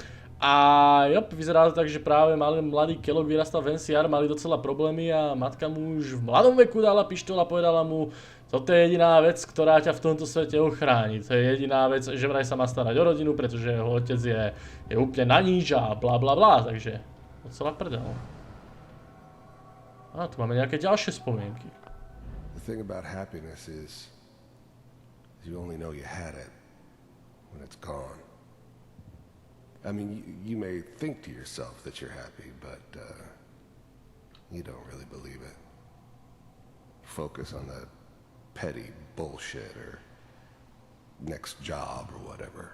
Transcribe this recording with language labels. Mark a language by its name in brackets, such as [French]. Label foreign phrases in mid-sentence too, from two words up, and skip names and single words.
[Slovak] A vyzerá to tak, že práve mladý Kellogg vyrastal v NCR, mali docela problémy a matka mu už v mladom veku dala pištoľ a povedala mu: toto je jediná vec, ktorá ťa v tomto svete ochráni. To je jediná vec, že vraj sa má starať o rodinu, pretože jeho otec je úplne na níž a bla bla bla, takže docela prdel. A tu máme nejaké ďalšie spomienky. [English] The thing about happiness is you only know you had it when it's gone. I mean, you may think to yourself that you're happy, but you don't really believe it. Focus on that petty bullshit or next job or whatever.